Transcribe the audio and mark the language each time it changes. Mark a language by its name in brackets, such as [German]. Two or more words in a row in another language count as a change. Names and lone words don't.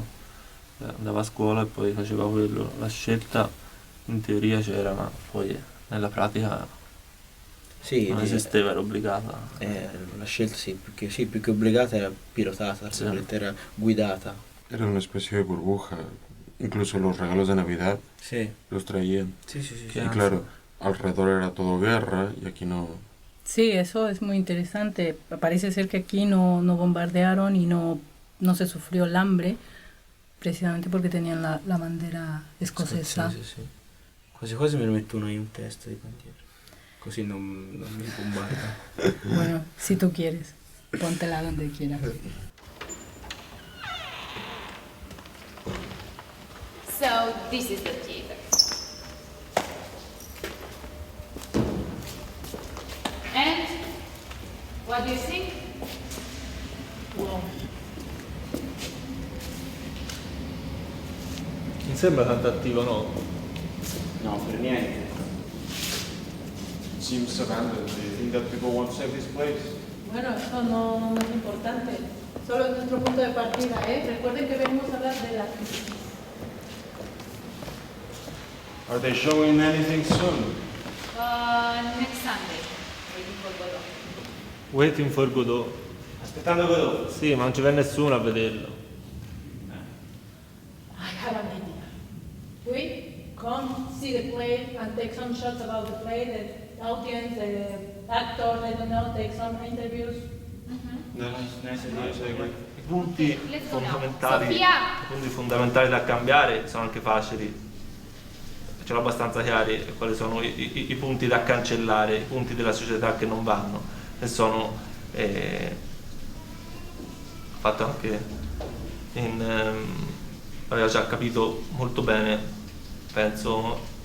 [Italian] Andava a scuola e poi faceva quello. La scelta in teoria c'era, ma poi nella pratica Sì, non esisteva, era obbligata. la scelta più che obbligata era pilotata, Sì. era guidata. [Spanish] Era una especie de burbuja. Incluso los regalos de Navidad [Italian] Sì, [Spanish] los traían. [Italian] sì, sì, sì, Che sì. [Spanish] Y [Italian] ansia. [Spanish] claro, alrededor era todo guerra y aquí no. Sí, eso es muy interesante. Parece ser que aquí no bombardearon y no se sufrió el hambre, precisamente porque tenían la bandera escocesa. [Italian] Sì, sì. Quasi quasi me lo mettono in un testa di bandiera. Così non mi bombarda. [Spanish] Bueno, si tú quieres, póntela donde quieras. [English] So this is the theater. And what do you think? [Italian] Non sembra tanto attivo, no? No, per niente. [English] Seems abandoned. Do you think that people want to save this place? [Spanish] Bueno, eso no es importante, solo es nuestro punto de partida, ¿eh? Recuerden que venimos a hablar de la crisis. [English] Are they showing anything soon? Next Sunday. Waiting for Godot. Waiting for Godot. [Italian] Aspettando Godot. Sì, ma non ci viene nessuno a vederlo. [English] I have an idea. We come see the play and take some shots about the play, the audience, the actors, I don't know, take some interviews. [Italian] I punti [English] Let's go now. [Italian] fondamentali, Sofia! i punti fondamentali da cambiare sono anche facili. Ce l'ho abbastanza chiari quali sono i punti da cancellare, i punti della società che non vanno. E sono fatto anche aveva già capito molto bene, penso,